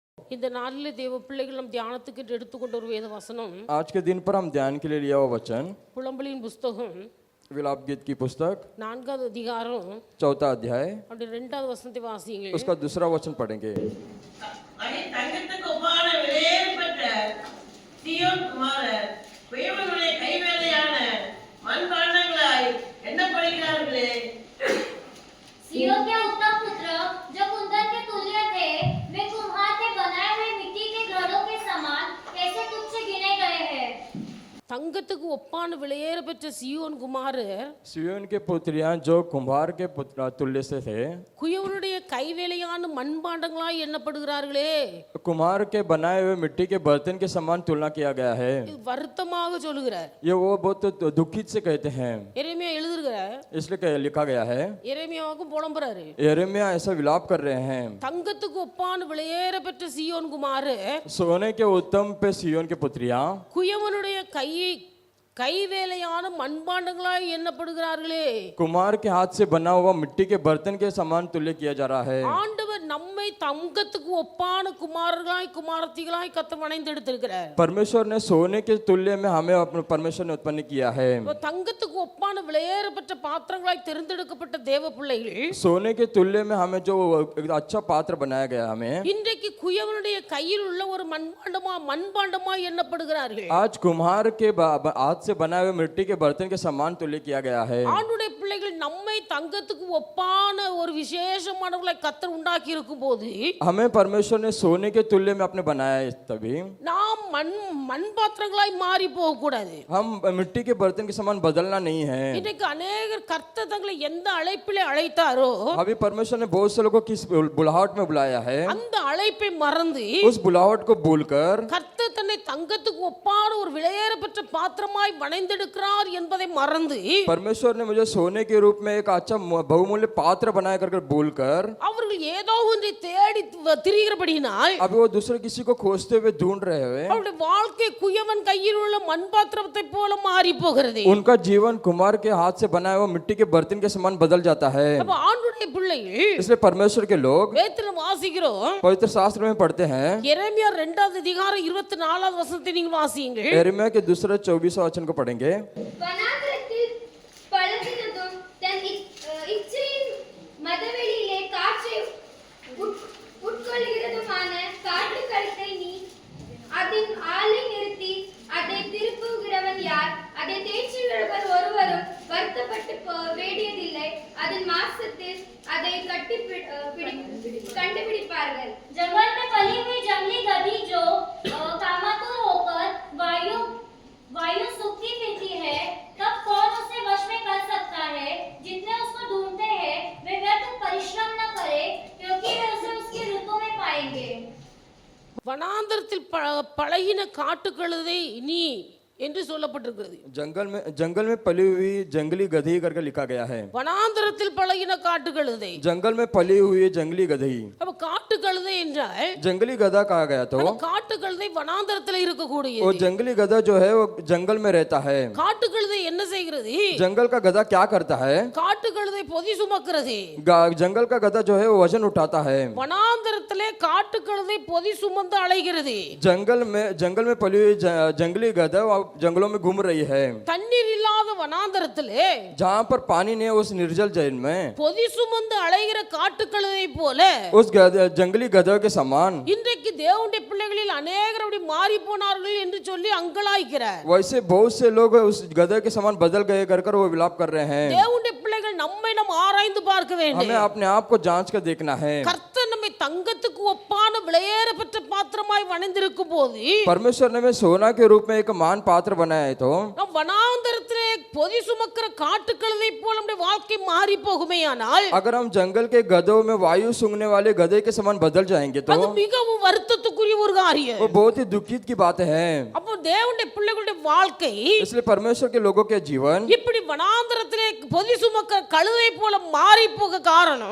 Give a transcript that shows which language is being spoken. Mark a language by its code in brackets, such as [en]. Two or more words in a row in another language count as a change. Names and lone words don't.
[ta] இந்த நாளிலே தேவ பிள்ளைகள் நம் தியானத்துக்கு எடுத்துக்கொண்ட ஒரு வேத வசனம் [hi] आज के दिन पर हम ध्यान के लिए लिया हुआ वचन [ta] புலம்பலின் புஸ்தகம் [hi] विलाप गीत की पुस्तक [ta] 4வது அதிகாரம் [hi] 4वां अध्याय [ta] அப்படி 2வது வசனத்தை வாசியுங்கள். [hi] उसका दूसरा वचन पढ़ेंगे. [ta] தங்கத்துக்கு ஒப்பான விலையேறப்பட்ட சீயோன் குமாரர் தேவனுடைய கைவேலையான மண்பாண்டங்களாய் எண்ணப்படுகிறார்களே. [hi] सियोन के उत्तम पुत्र जो कुंदन के तुल्य थे, वे कुम्हार के बनाए हुए मिट्टी के घड़ों के समान कैसे तुच्छ गिने गए हैं. [ta] தங்கத்துக்கு ஒப்பான விலையேற பெற்ற சியோன் குமாரர் [hi] सिय्योन के पुत्रियां जो कुम्हार के तुल्य से थे, [ta] குயவனுடைய கைவேலையான மண்பாண்டங்களாய் எண்ணப்படுகிறார்களே. [hi] कुम्हार के बनाए हुए मिट्टी के बर्तन के समान तुलना किया गया है. [ta] இது வருத்தமாக சொல்லுகிறார். [hi] ये वो बहुत दुखित से कहते हैं, [ta] எரேமியா எழுதுகிறார். [hi] इसलिए लिखा गया है. [ta] எரேமியாவுக்கும் புலம்புறாரு. [hi] यिर्मयाह ऐसा विलाप कर रहे हैं. [ta] தங்கத்துக்கு ஒப்பான விலையேற பெற்ற சியோன் குமாரர் [hi] सोने के उत्तम पे सिय्योन के पुत्रियां [ta] குயவனுடைய கைவேலையான மண்பாண்டங்களாய் எண்ணப்படுகிறார்களே. [hi] कुम्हार के हाथ से बना हुआ मिट्टी के बर्तन के समान तुल्य किया जा रहा है. [ta] ஆண்டவர் நம்மை தங்கத்துக்கு ஒப்பான குமாரர்களாய் குமாரத்திகளாய் கர்த்தர் வணைந்தெடுத்திருக்கிறார். [hi] परमेश्वर ने सोने के तुल्य में हमें अपने परमेश्वर ने उत्पन्न किया है. [ta] தங்கத்துக்கு ஒப்பான விலையேறப்பட்ட பாத்திரங்களாய் தெரிந்தெடுக்கப்பட்ட தேவ பிள்ளைகள் [hi] सोने के तुल्य में हमें जो अच्छा पात्र बनाया गया हमें, [ta] இன்றைக்கு குயவனுடைய கையில் உள்ள ஒரு மண்பாண்டமா எண்ணப்படுகிறார்கள். [hi] आज कुम्हार के हाथ से बनाए हुए मिट्टी के बर्तन के समान तुल्य किया गया है. [ta] ஆண்டுடைய பிள்ளைகள் நம்மை தங்கத்துக்கு ஒப்பான ஒரு விசேஷமானவர்களை கர்த்தர் உண்டாக்கி இருக்கும் போது [hi] हमें परमेश्वर ने सोने के तुल्य में अपने बनाया है. तभी [ta] நாம் மண் பாத்திரங்களாய் மாறி போக கூடாது. [hi] हम मिट्टी के बर्तन के समान बदलना नहीं है. [ta] இன்றைக்கு அநேகர் கர்த்தர் தங்களை எந்த அழைப்பிலே அழைத்தாரோ [hi] अभी परमेश्वर ने बहुत से लोगों को किस बुलाहट में बुलाया है, [ta] அந்த அழைப்பை மறந்து [hi] उस बुलाहट को भूलकर [ta] கர்த்தர் தன்னை தங்கத்துக்கு ஒப்பான ஒரு விலையேறப்பட்ட பாத்திரமாய் வணைந்தெடுக்கிறார் என்பதை மறந்து [hi] परमेश्वर ने मुझे सोने के रूप में एक अच्छा बहुमूल्य पात्र बनाया कर भूलकर [ta] அவர்கள் ஏதோ ஒன்றை தேடி திரிகிறபடியினால் [hi] अभी वो दूसरे किसी को खोजते हुए ढूंढ रहे हुए, [ta] அவருடைய வாழ்க்கை குயவன் கையில் உள்ள மண் பாத்திரத்தை போல மாறி போகிறது. [hi] उनका जीवन कुम्हार के हाथ से बनाया हुआ मिट्टी के बर्तन के समान बदल जाता है. [ta] அப்ப ஆண்டுடைய பிள்ளைகள் [hi] इसलिए परमेश्वर के लोग [ta] வேதத்தில் வாசிக்கிறோம். [hi] पवित्र शास्त्र में पढ़ते हैं. [ta] எரேமியா 2வது அதிகாரம் 24வது வசனத்தை நீங்க வாசியுங்கள். [hi] यिर्मयाह के दूसरे 24वां वचन को पढ़ेंगे. [ta] வனாந்திரத்தில் பழுதினதும் தன் இச்சையின் மதவெளியிலே காற்றை உட்கொள்கிறதுமான காட்டு கழுத்தை நீ அதன் ஆளை நிறுத்தி அதை திருப்புகிறவன் யார்? அதை தேய்ச்சுகிறவர் ஒருவரும் வருத்தப்பட்டு வேண்டியதில்லை. அதன் மாசத்தில் அதை கண்டுபிடிப்பார்கள். [hi] जंगल में पली हुई जंगली गधी जो कामातुर होकर वायु सूखती फिरती है, तब कौन उसे वश में कर सकता है? जितने उसको ढूंढते हैं वे व्यर्थ परिश्रम न करे, क्योंकि वे उसे उसकी ऋतु में पाएंगे. [ta] வனாந்தரத்தில் பழகின காட்டுக்கழுதை நீ என்று சொல்லப்பட்டிருக்கிறது. [hi] जंगल में पली हुई जंगली गधी करके लिखा गया है. [ta] வனாந்தரத்தில் பழகின காட்டுக்கழுதை. [hi] जंगल में पली हुई जंगली गधी. [ta] அப்ப காட்டுக்கழுதை என்றால் [hi] जंगली गधा कहा गया तो [ta] காட்டுக்கழுதை வனாந்தரத்தில் இருக்கக்கூடியது. [hi] वो जंगली गधा जो है वो जंगल में रहता है. [ta] காட்டுக்கழுதை என்ன செய்கிறது? [hi] जंगल का गधा क्या करता है? [ta] காட்டுக்கழுதை பொதி சுமக்கிறது. [hi] जंगल का गधा जो है वो वजन उठाता है. [ta] வனாந்தரத்திலே காட்டுக்கழுதை பொதி சுமந்து அலைகிறது. [hi] जंगल में पली हुई जंगली गधा जंगलों में घूम रही है. [ta] தண்ணீர் இல்லாத வனாந்தரத்திலே [hi] जहाँ पर पानी नहीं, उस निर्जल जल में [ta] பொதி சுமந்து அலைகிற காட்டுக்கழுதை போல [hi] उस जंगली गधों के समान [ta] இன்றைக்கு தேவனுடைய பிள்ளைகளில் அநேகர் அப்படி மாறி போனார்கள் என்று சொல்லி அங்கலாய்க்கிறார். [hi] वैसे बहुत से लोग उस गधे के समान बदल गए कर वो विलाप कर रहे हैं. [ta] தேவனுடைய பிள்ளைகள் நம்மை நாம் ஆராய்ந்து பார்க்க வேண்டும். [hi] हमें अपने आप को जांच कर देखना है. [ta] கர்த்தர் நம்மை தங்கத்துக்கு ஒப்பான விலையேறப்பட்ட பாத்திரமாய் வணைந்திருக்கும் போது [hi] परमेश्वर ने हमें सोना के रूप में एक मान पात्र बनाया है, तो [ta] நம் வனாந்தரத்திலே பொதி சுமக்கிற காட்டுக்கழுதை போல நம்முடைய வாழ்க்கை மாறி போகுமேயானால் [hi] अगर हम जंगल के गधों में वायु सूंघने वाले गधे के समान बदल जाएंगे तो [ta] அது மிகவும் வருத்தத்துக்குரிய ஒரு காரியம். [hi] वो बहुत ही दुखित की बात है. [ta] அப்போ தேவனுடைய பிள்ளைகளுடைய வாழ்க்கை [hi] इसलिए परमेश्वर के लोगों के जीवन [ta] இப்படி வனாந்தரத்திலே பொதி சுமக்கிற கழுதை போல மாறி போக காரணம்